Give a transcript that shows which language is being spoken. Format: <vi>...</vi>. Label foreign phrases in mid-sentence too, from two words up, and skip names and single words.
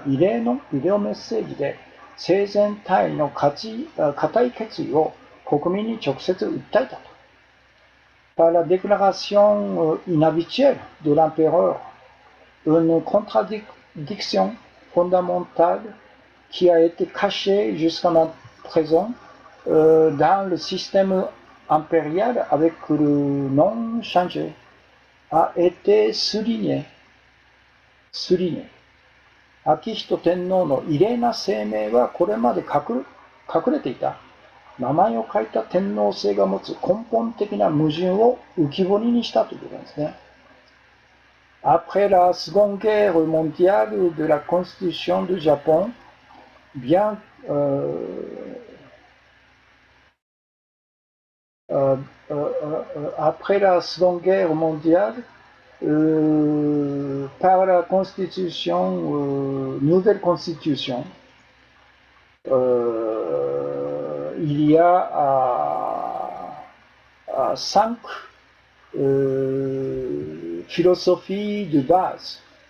<ja>異例のビデオメッセージで、生前タイの固い決意を国民に直接訴えたと。</ja> <fr>Par la déclaration inhabituelle de l'empereur, une contradiction fondamentale qui a été cachée jusqu'à présent dans le système impérial avec le nom changé, a été souligné.</fr> <ja>昭仁天皇の異例な声明はこれまで隠れていた名前を書いた天皇制が持つ根本的な矛盾を浮き彫りにしたということなんですね。</ja> <fr>Après la Seconde Guerre mondiale de la Constitution du Japon, bien après la Seconde Guerre mondiale, par la Constitution, nouvelle Constitution, il y a 5 philosophies de base.</fr>